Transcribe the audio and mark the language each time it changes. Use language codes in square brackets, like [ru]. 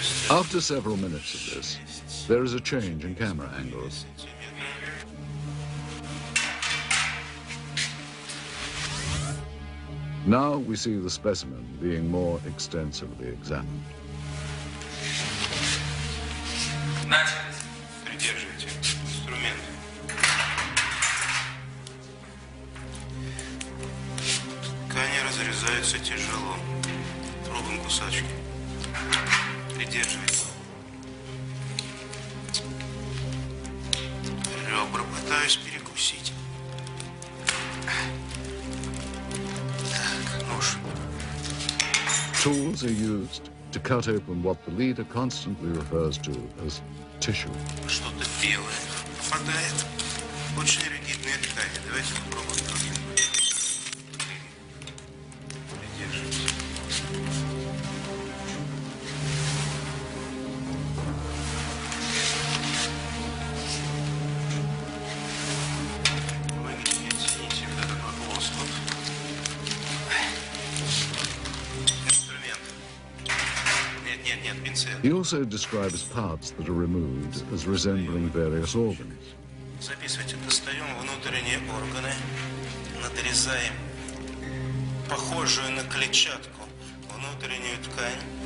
[en] After several minutes of this, there is a change in camera angles. Now we see the specimen being more extensively examined. [ru] Придерживайте инструмент. Ткани разрезаются тяжело. Пробуем кусачки. Придерживайте. Ребра пытаюсь перекусить. Так, нож. [en] Tools are used to cut open what the leader constantly refers to as tissue. [ru] Что-то белое попадает. Очень ригидные ткани. Давайте попробуем другим. Придерживайте. Вы не оцените вот этот вот лоскут. Инструмент. Нет, пинцет. [en] He also describes parts that are removed as resembling various organs. [ru] Записывайте, достаем внутренние органы, надрезаем похожую на клетчатку внутреннюю ткань.